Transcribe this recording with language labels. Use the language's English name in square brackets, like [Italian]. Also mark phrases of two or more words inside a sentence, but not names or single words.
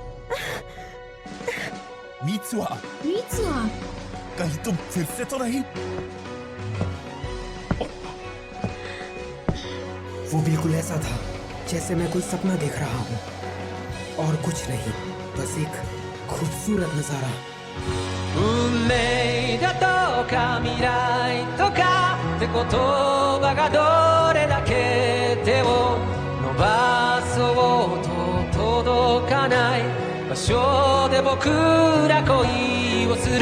[Hindi] मित्सुआ! मित्सुआ! कहीं तुम फिर से तो नहीं? वो बिल्कुल ऐसा था जैसे मैं कोई सपना देख रहा हूँ, और कुछ नहीं, बस एक खूबसूरत नजारा। [Japanese] 運命だとか未来とかって言葉がどれだけ手を伸ばそうと届かない場所で僕ら恋をする。